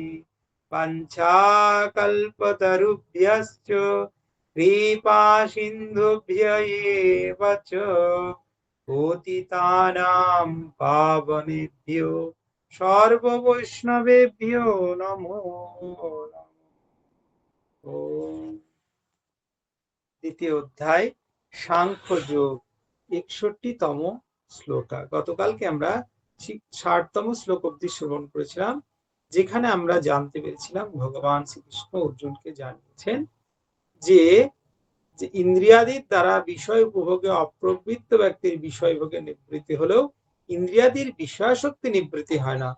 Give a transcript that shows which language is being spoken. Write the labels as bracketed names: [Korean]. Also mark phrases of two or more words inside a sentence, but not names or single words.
[Sanskrit] पञ्चाकल्पतरुभ्यश्च कृपासिन्धुभ्य एव च पतितानां पावनेभ्यो सर्ववैष्णवेभ्यो नमो नमः। [Bangla] দ্বিতীয় অধ্যায় সাংখ্য যোগ ৬১তম শ্লোকা। গতকালকে আমরা ৬০তম শ্লোক অবধি শ্রবণ করেছিলাম, যেখানে আমরা জানতে পেরেছিলাম ভগবান শ্রীকৃষ্ণ অর্জুনকে জানিয়েছেন যে ইন্দ্রিয়াদির দ্বারা বিষয় উপভোগে অপ্রবৃত্ত ব্যক্তির বিষয় ভোগে নিবৃত্তি হলেও ইন্দ্রিয়াদির বিষয়াসক্তি নিবৃত্তি হয় না।